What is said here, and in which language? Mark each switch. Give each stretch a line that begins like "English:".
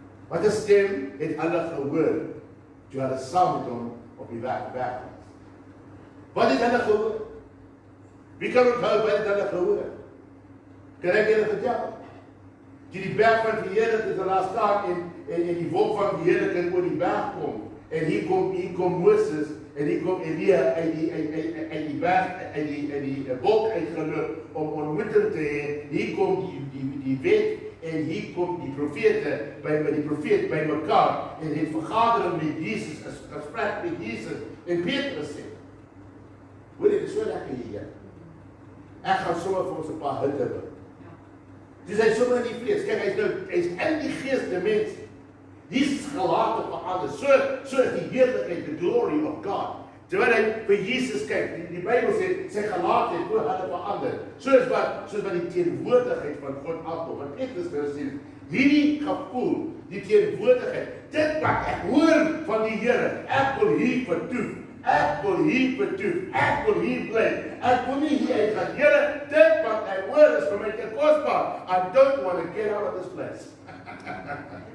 Afrikaans: Wat is stem het hulle gehoor, toe hulle saam met hom op die berg was? Wat het hulle gehoor? Wie kan onthou wat het hulle gehoor? Kan ek julle vertel? Die berg van die Here het hulle daar staan en die wolk van die Here kan oor die berg kom. En hier kom Moses en hier kom Elia uit die berg, uit die wolk uitgeloop om ontmoeting te hê. Hier kom die wet en hier kom die profeet by mekaar en het vergadering met Jesus, 'n gesprek met Jesus. En Petrus sê, hoor jy, dit is so lekker hier. Ek gaan sommer vir ons 'n paar hitte bring. Dus hy is sommer in die vlees. Kyk, hy is in die gees die mens. Jesus gelaat het verander. So is die heerlikheid, the glory of God. Terwyl hy vir Jesus kyk, die Bybel sê, sy gelaatheid voor hulle verander. Soos wat die teenwoordigheid van God afkom. Want ek is nou sê, hierdie gevoel, die teenwoordigheid, dit wat ek hoor van die Here, ek wil hier vertoef. Ek wil hier vertoef, ek wil hier bly, ek wil nie hier uitgaan. Here, dit wat ek hoor is vir my te kosbaar.
English: I don't want to get out of this place.